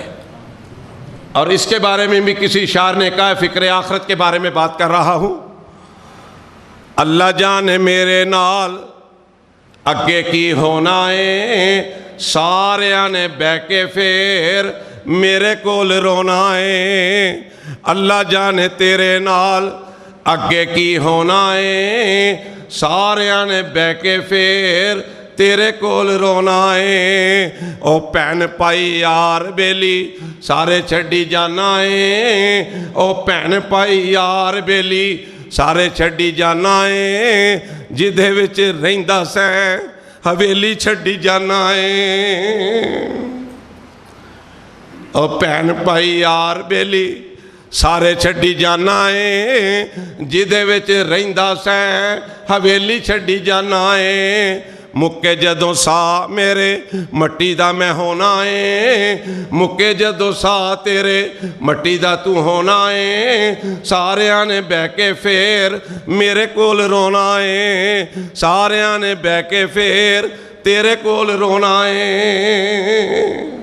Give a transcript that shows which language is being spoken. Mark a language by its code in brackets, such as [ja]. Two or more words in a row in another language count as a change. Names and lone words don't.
[ur] اور اس کے بارے میں بھی کسی شاعر نے کہا، فکر آخرت کے بارے میں بات کر رہا ہوں، [pa] اللہ جانے میرے نال اگے کی ہونا ہے، سارے نے بہ کے پھر میرے کول رونا ہے۔ اللہ جانے تیرے نال اگے کی ہونا ہے، سارے نے بہ کے پھر تیرے کول رونا ہے۔ او پین پائی یار بیلی سارے چھڈی جانا ہے، او پین پائی یار بیلی سارے چھڈی جانا ہے، جدے وچ رہندا سیں حویلی چھڈی جانا ہے۔ او پین پائی یار بیلی سارے چھڈی جانا ہے، جدے وچ رہندا سیں حویلی چھڈی جانا ہے۔ مکے جدوں سا میرے مٹی دا میں ہونا ہے، مکے جدوں سا تیرے مٹی دا تو ہونا ہے، سارے نے بہ کے پھر میرے کول رونا ہے، سارے نے بہ کے پھر تیرے کول رونا ہے۔